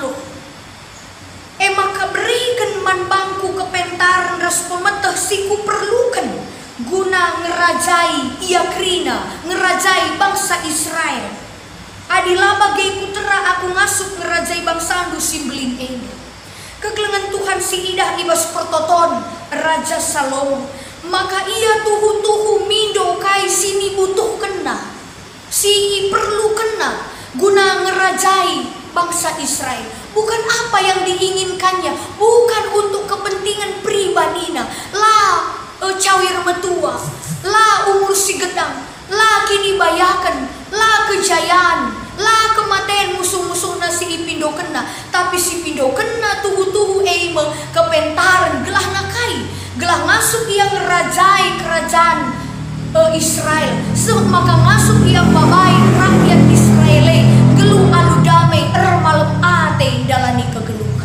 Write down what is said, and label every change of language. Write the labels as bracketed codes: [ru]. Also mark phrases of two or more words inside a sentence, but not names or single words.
[btx] Maka berikan man bangku kepentaran ras pemeteh siku perlukan guna ngerajai ia kerina ngerajai bangsa Israel. Adilah bagai putera aku ngasup ngerajai bangsa andu simblin ini. Kekelengan Tuhan si idah ibas pertoton Raja Salomo maka ia tuhu-tuhu mindo kai sini butuh kena si perlu kena guna ngerajai bangsa Israel. [id] Bukan apa yang diinginkannya, bukan untuk kepentingan pribadinya [btx] lah cawir metua lah umur si gedang lah kini bayakan lah kejayaan lah kematian musuh-musuh si ipindo kena. Tapi si pindo kena tuhu-tuhu eime kepentaran gelah nakai gelah ngasup ia ngerajai kerajaan Israel. Maka ngasup ia babai rakyat Israel gelu alu damai ermalem ate dalani kegeluhan.